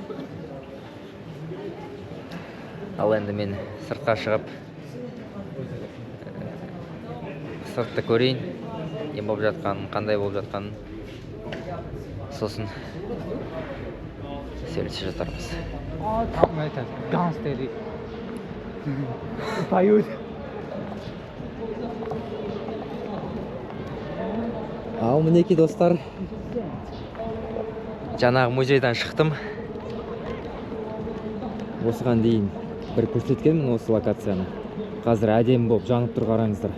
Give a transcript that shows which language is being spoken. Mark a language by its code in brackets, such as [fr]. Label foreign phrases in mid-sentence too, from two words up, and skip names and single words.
[kk] Ал енді мен сыртқа шығып сыртты көрейін. Не болып жатқанын, қандай болып жатқанын. Сосын сөйлесіп жатармыз. [ru] Там это гангстеры. Поют. [kk] Ал мінеки достар, жаңағы музейдан шықтым. Осыған дейін бір көрсеткенмін осы локацияны. Қазір әдемі болып жанып тұр, қараңыздар.